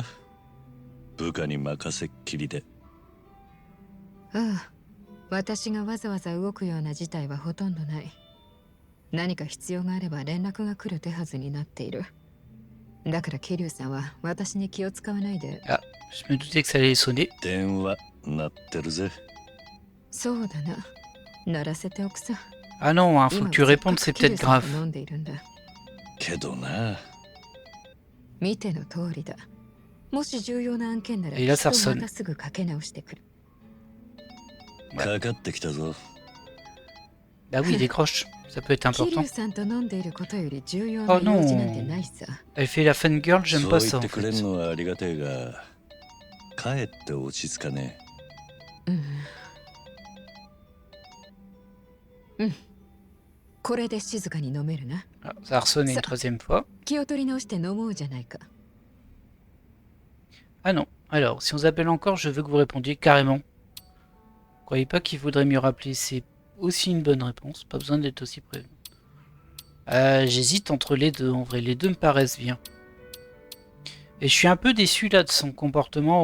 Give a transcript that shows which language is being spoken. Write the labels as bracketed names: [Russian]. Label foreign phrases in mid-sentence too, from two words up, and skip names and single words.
[Japanese] 部下に任せっきりで。ああ、私がわざわざ動くような事態はほとんどない。何か必要があれば連絡が来る手はずになっている。だから桐生さんは私に気を使わないで。 [French] Ah, je me doutais que ça allait sonner. [Japanese] 電話鳴ってるぜ。そうだな。鳴らせておくさ。 [French] Ah non, hein, faut que tu répondes, c'est peut-être grave. [Japanese] 飲んでいるんだ。けどな。見ての通りだ。もし重要な案件なら、いらっしゃいませまたすぐかけ直してくる。かかってきたぞ。 [French] Bah oui, décroche. Ça peut être [Japanese] 桐 [French] important. [Japanese] 生さんと飲んでいることより重要な用事なんてないさ。 [French] Elle fait la fan girl, j'aime [Japanese] そう [French] pas [Japanese] 言 [French] ça [Japanese] っ [French] en [Japanese] てくれ [French] fait. [Japanese] るのはありがてえが、かえって落ち着かねうん。これで静かに飲めるな。 [French] Ah, ça a ressonné une troisième fois. [Japanese] 気を取り直して飲もうじゃないか。 [French] Ah non. Alors, si on s'appelle encore, je veux que vous répondiez carrément. Croyez pas qu'il faudrait mieux rappeler, c'est aussi une bonne réponse. Pas besoin d'être aussi prévenu. J'hésite entre les deux, en vrai. Les deux me paraissent bien. Et je suis un peu déçu là de son comportement.